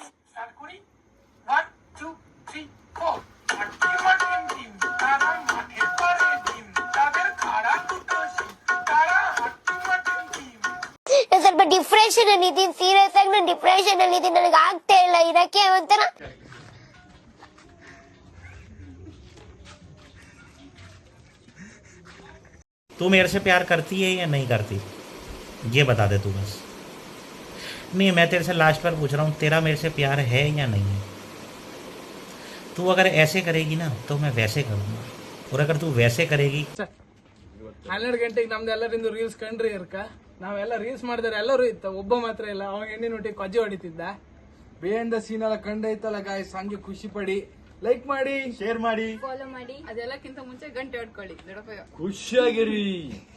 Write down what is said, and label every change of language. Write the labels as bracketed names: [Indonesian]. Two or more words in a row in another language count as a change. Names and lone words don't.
[Kannada] ಸ್ವಲ್ಪ ಡಿಪ್ರೆಷನ್ ಅಲ್ಲಿ ಇದೀನಿ, ಸೀರಿಯಸ್ ಆಗಿ ನಾನು ಡಿಪ್ರೆಷನ್ ಅಲ್ಲಿ ಇದೀನಿ. ನನಗೆ ಆಗ್ತಾ ಇಲ್ಲ ಇರಕ್ಕೆ ಒಂಥರ. [Hindi] तू मेरे से प्यार करती है या नहीं करती, ये बता दे तू बस. नहीं, मैं तेरे से लास्ट बार पूछ रहा हूँ, तेरा मेरे से प्यार है या नहीं है? तू अगर ऐसे करेगी ना तो मैं वैसे करूँगा, और अगर तू वैसे करेगी. [Kannada] 12 ಗಂಟೆಗೆ ನಮ್ದು ಎಲ್ಲರಿಂದ ರೀಲ್ಸ್ ಕಂಡ್ರಿ ಇರ್ಕ. ನಾವೆಲ್ಲ ರೀಲ್ಸ್ ಮಾಡಿದ್ರೆ ಎಲ್ಲರೂ ಇತ್ತ, ಒಬ್ಬ ಮಾತ್ರ ಇಲ್ಲ. ಅವಾಗ ಹೆಣ್ಣಿನ ಒಟ್ಟಿಗೆ ಕೊಜ್ಜೆ ಹೊಡಿತಿದ್ದ. [English] behind the scene [Kannada] ಎಲ್ಲ ಕಂಡೈತಲ್ಲ ಗಾಯ್ಸ್, ಹಂಗೆ ಖುಷಿ ಪಡಿ, ಲೈಕ್ ಮಾಡಿ, ಶೇರ್ ಮಾಡಿ, ಫಾಲೋ ಮಾಡಿ. ಅದೆಲ್ಲಕ್ಕಿಂತ ಮುಂಚೆ ಗಂಟೆ ಹೊಡ್ಕೊಳ್ಳಿ.